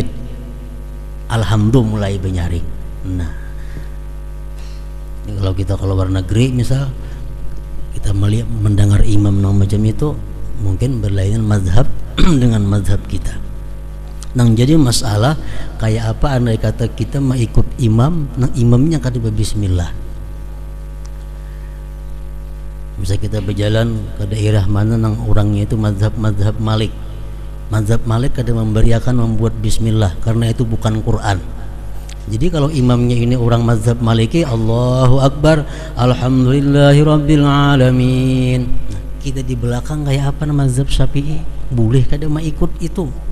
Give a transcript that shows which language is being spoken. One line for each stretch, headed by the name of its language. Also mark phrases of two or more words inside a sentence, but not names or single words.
Indonesian: Alhamdulillah mulai benyaring. Nah, kalau kita keluar negeri misal, kita melihat mendengar imam macam itu, mungkin berlainan mazhab dengan mazhab kita.
Banjar: Nang jadi masalah kayak apa andai kata kita mau ikut imam, nang imamnya kada bismillah. Bisa kita berjalan ke daerah mana nang orangnya itu mazhab Malik. Mazhab Malik kada memberiakan membuat bismillah karena itu bukan Quran.
Indonesian: Jadi kalau imamnya ini orang mazhab Maliki,
Arabic: الله أكبر، الحمد لله رب العالمين.
Banjar: Nah, kita di belakang kayak apa nama mazhab Syafi'i? Boleh kada mau ikut itu?